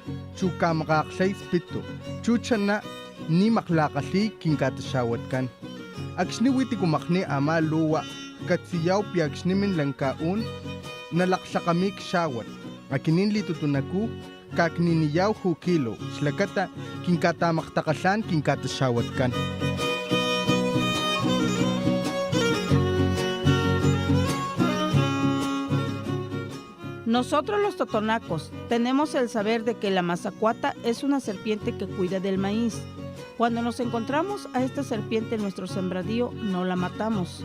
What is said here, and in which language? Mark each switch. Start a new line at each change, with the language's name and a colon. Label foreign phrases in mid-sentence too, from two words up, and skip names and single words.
Papantla Totonac: Chukamakaksays pito, chuchana, ni maklakali kinkatasawatkan. Akshni witikumakni ama luwa katsiyaw piakshnimin lankaun nalaksakamik shawat. Akinin litutunaku kakniniyaw hukilo shlakata kinkatamaktakashan kinkatashawatkan.
Spanish: Nosotros los totonacos tenemos el saber de que la mazacuata es una serpiente que cuida del maíz. Cuando nos encontramos a esta serpiente en nuestro sembradío, no la matamos.